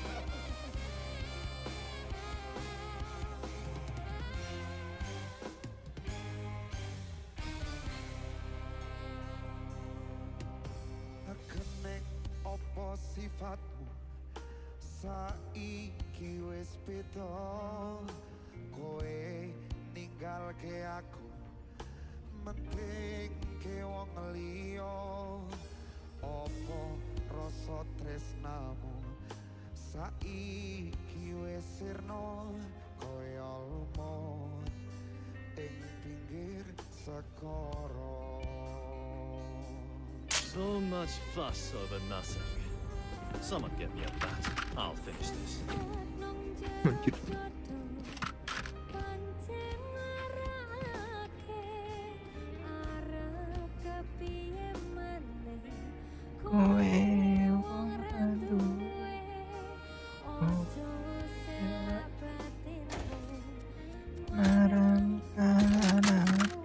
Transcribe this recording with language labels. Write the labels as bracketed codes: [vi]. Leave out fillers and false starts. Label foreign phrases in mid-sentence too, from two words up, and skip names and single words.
[jv] Kenek opo sifatmu saiki wis beda kowe ninggalke aku menting ke wong liya opo rasa tresnamu saiki wis sirna kaya lumut ing pinggir segara. [en] So much fuss over nothing. Someone get me a bat. I'll finish this. [id] Anjir. [jv] Kowe wong duwe marang kanan.